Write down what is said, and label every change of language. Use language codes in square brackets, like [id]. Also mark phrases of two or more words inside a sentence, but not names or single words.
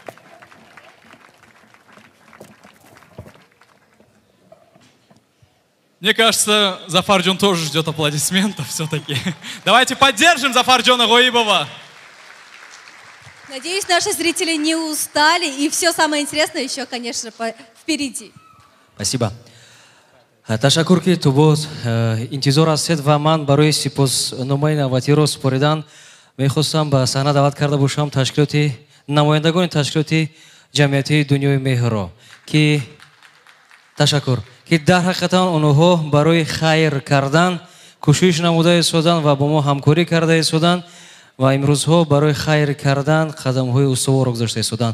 [ru] Мне кажется, Зафарджон тоже ждет аплодисментов все-таки. Давайте поддержим Зафарджона Гоибова. Надеюсь, наши зрители не устали, и все самое интересное еще, конечно, впереди. Спасибо. [tg] Ташаккур ки ту боз интизор ҳастед ва ман барои сипосномаи навбатиро супоридан мехостам ба саҳна даъват карда бошам ташкилоти намояндагони ташкилоти ҷамъиятии дунёи меҳрро ки ташаккур ки дар ҳақиқатан онҳо барои хайр кардан кӯшиш намуда истодан ва бо мо ҳамкорӣ карда истодан ва имрӯзҳо барои хайр кардан қадамҳои устуворро гузошта истоданд.